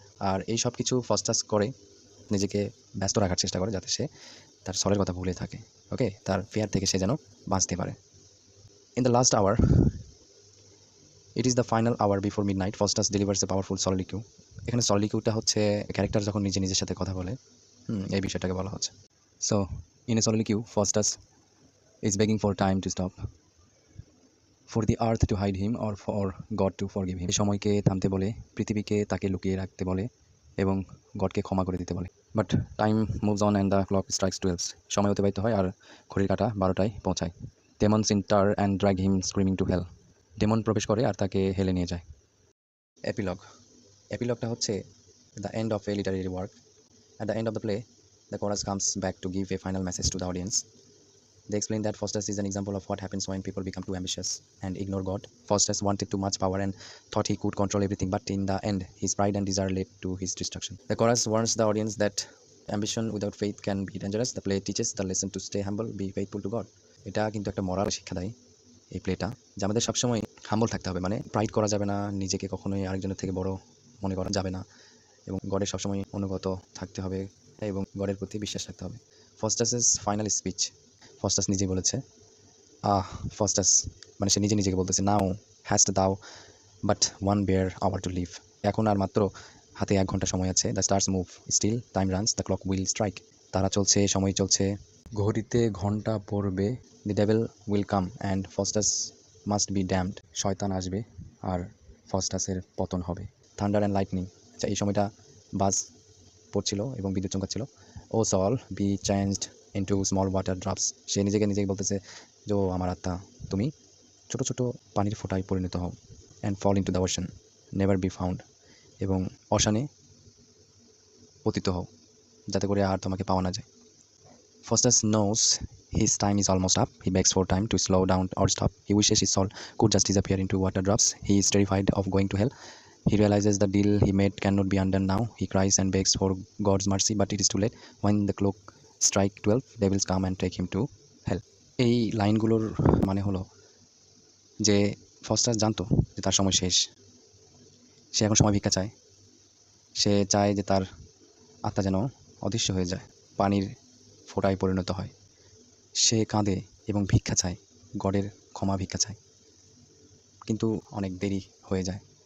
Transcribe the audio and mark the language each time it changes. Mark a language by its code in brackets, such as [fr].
[bn] আর এই সব কিছু ফস্টাস করে নিজেকে ব্যস্ত রাখার চেষ্টা করে, যাতে সে তার সলের কথা ভুলে থাকে। ওকে, তার ফেয়ার থেকে সে যেন বাঁচতে পারে। [en] In the last hour, it is the final hour before midnight, Faustus delivers a powerful soliloquy. [bn] এখানে সলিকিউটা হচ্ছে ক্যারেক্টার যখন নিজের সাথে কথা বলে, এই বিষয়টাকে বলা হচ্ছে। [en] So in a soliloquy, Faustus is begging for time to stop, for the earth to hide him or for God to forgive him. [bn] সময়কে থামতে বলে, পৃথিবীকে তাকে লুকিয়ে রাখতে বলে এবং গডকে ক্ষমা করে দিতে বলে। [en] But time moves on and the clock strikes 12। [bn] সময় অতিবাহিত হয় আর ঘড়ির কাঁটা 12টায় পৌঁছায়। [en] Demons enter and drag him screaming to hell. [bn] Demon প্রবেশ করে আর তাকে হেলে নিয়ে যায়। [en] Epilogue এপিলগটা হচ্ছে the end of a literary work. At the end of the play, the chorus comes back to give a final message to the audience. They explain that Faustus is an example of what happens when people become too ambitious and ignore God. Faustus wanted too much power and thought he could control everything, but in the end, his pride and desire led to his destruction. The chorus warns the audience that ambition without faith can be dangerous. The play teaches the lesson to stay humble, be faithful to God. [bn] এটা কিন্তু একটা moral শিক্ষা দেয় এই প্লেটা, যে আমাদের সবসময় হাম্বল থাকতে হবে, মানে প্রাইড করা যাবে না, নিজেকে কখনোই আরেকজনের থেকে বড় মনে করা যাবে না, এবং গডের সবসময় অনুগত থাকতে হবে এবং গডের প্রতি বিশ্বাস রাখতে হবে। ফস্টাসের ফাইনাল স্পিচ, ফস্টাস নিজেই বলেছে, ফস্টাস মানে সে নিজেকে বলতেছে, [en] Now hast thou but one bare hour to live. [bn] এখন আর মাত্র হাতে 1 ঘন্টা সময় আছে। [en] The stars move still, time runs, the clock will strike. [bn] তারা চলছে, সময় চলছে, ঘড়িতে ঘন্টা পড়বে। [en] The devil will come and Faustus must be damned. [bn] শয়তান আসবে আর ফস্টাসের পতন হবে। [en] thunder and lightning, [bn] আচ্ছা এই সময়টা বাজ পড়ছিল এবং বিদ্যুৎ চমকাচ্ছিল। [en] O soul be changed into small water drops. [bn] সে নিজেকে বলতেছে যে আমার আত্মা, তুমি ছোট ছোট পানির ফোঁটায় পরিণত হও। [en] And fall into the ocean, never be found. [bn] এবং অশানে পতিত হও, যাতে করে আর তোমাকে পাওয়া না যায়। [en] Faustus knows his time is almost up. He begs for time to slow down or stop. He wishes his soul could just disappear into water drops. He is terrified of going to hell. He realizes the deal he made cannot be undone now. He cries and begs for God's mercy, but it is too late. When the clock strikes 12, devils come and take him to hell. [bn] এই লাইনগুলোর মানে হলো যে Faustus জানতো যে তার সময় শেষ। সে এখন সময় ভিক্ষা চায়। সে চায় যে তার আত্মা যেন অদৃশ্য হয়ে যায়, পানির ফোঁটায় পরিণত হয়। সে কাঁদে এবং ভিক্ষা চায়, গডের ক্ষমা ভিক্ষা চায়, কিন্তু অনেক দেরি হয়ে যায়।